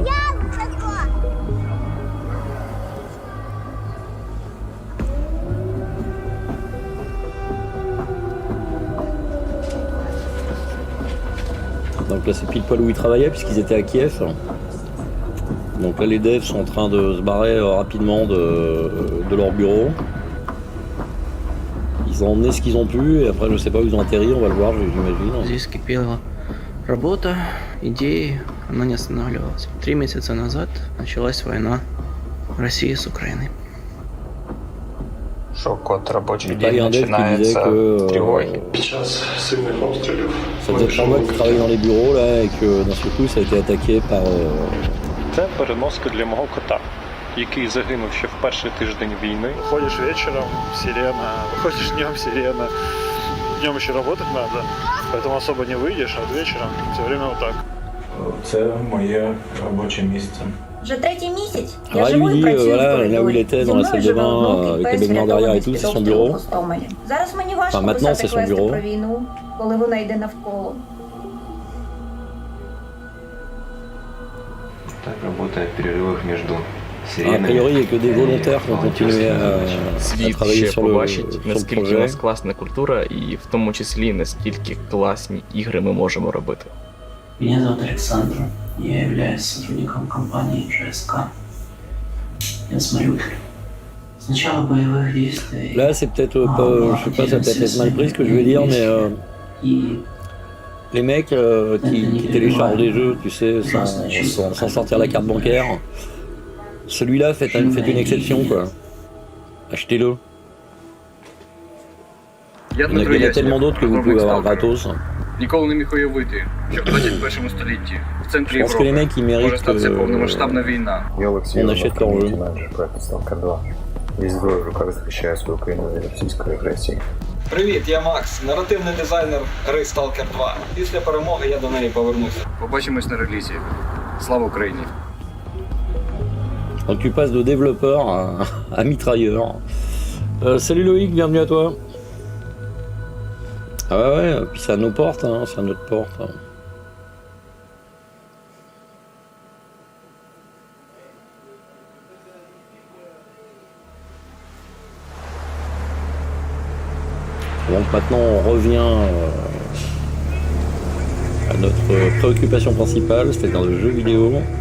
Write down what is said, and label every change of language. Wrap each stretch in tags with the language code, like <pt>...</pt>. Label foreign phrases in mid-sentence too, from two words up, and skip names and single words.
<fr>Donc là c'est pile poil où ils travaillaient puisqu'ils étaient à Kiev. Donc là les devs sont en train de se barrer rapidement de leur bureau. Ils ont emmené ce qu'ils ont pu et après je sais pas où ils ont atterri, on va le voir j'imagine.</fr> <ru>Здесь кипела работа, идеи, она не останавливалась. 3 месяца назад началась война России с Украиной. Шок-код рабочий день начинается тревоги.</ru> <fr>Ça faisait 3 mois qu'ils travaillaient dans les bureaux là et que d'un seul coup ça a été attaqué par...</fr> <uk>Це переноска для мого кота, який загинув ще в перший тиждень війни.</uk> <ru>Выходишь вечером, сирена, выходишь днем, сирена. Днем еще работать надо, поэтому особо не выйдешь, а вечером все время вот так.</ru> <uk>Це моє робоче місце. Вже третій місяць.</uk> <fr>Alors il lui dit, voilà, là où il était, dans la salle de bain, avec les baignoires derrière et tout, c'est son bureau.</fr> <uk>Зараз мені важко писати квести про війну, коли вона йде навколо.</uk> <ru>Так работает в перерывах между</ru> <fr>A priori, il n'y a que des volontaires qui ont continué à travailler sur le projet.</fr> <uk>Наскільки у нас класна культура і в тому числі наскільки класні ігри ми можемо робити.</uk> <ru>Меня зовут Александр. Я являюсь сотрудником компании ЖСК. Я с Мариуполя. С начала боевых действий...</ru> <fr>Là, c'est peut-être pas... Je sais pas, ça peut être mal pris ce que je vais dire, mais... Les mecs qui téléchargent des jeux, tu sais, sans sortir la carte bancaire, celui-là fait une exception, quoi. Achetez-le. Il y en a tellement d'autres que vous pouvez avoir gratos.</fr> <uk>Ніколи не міг уявити, що в 21 столітті в центрі Європи може статися повномасштабна війна. Я Олексій, менеджер проекту Stalker 2. Весь двоє в руках захищає свою країну від російської агресії. Привіт, я Макс, наративний дизайнер гри Stalker 2. Після перемоги я до неї повернуся. Побачимось на релізі. Слава Україні!</uk> <fr>Donc tu passes de développeur à mitrailleur. Salut Loïc, bienvenue à toi. Ah ouais, puis c'est à nos portes, hein, c'est à notre porte. Donc maintenant on revient à notre préoccupation principale, c'est-à-dire le jeu vidéo.</fr>